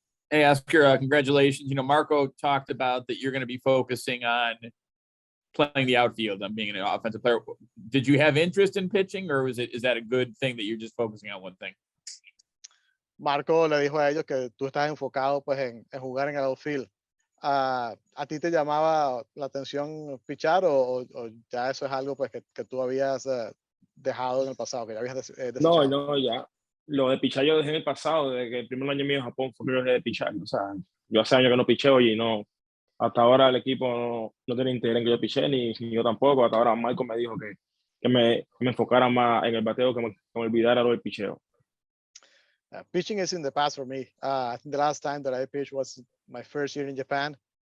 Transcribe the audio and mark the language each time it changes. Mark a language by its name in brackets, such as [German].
[English] Hey, Oscar, congratulations. Marco talked about that you're going to be focusing on playing the outfield and being an offensive player. Did you have interest in pitching, or is that a good thing that you're just focusing on one thing? [Spanish] Marco le dijo a ellos que tú estás enfocado pues en jugar en el outfield. ¿A ti te llamaba la atención pichar o ya eso es algo pues que tú habías dejado en el pasado, que ya habías desechado? No, ya. Lo de pichar yo dejé en el pasado, desde que el primer año mío en Japón fue que yo dejé de pichar. O sea, yo hace años que no picheo y no, hasta ahora el equipo no tiene interés en que yo piche, ni yo tampoco. Hasta ahora Marco me dijo que me enfocara más en el bateo, que me olvidara lo del picheo. [English] Pitching is in the past for me. I think the last time that I pitched was my first year in Japan.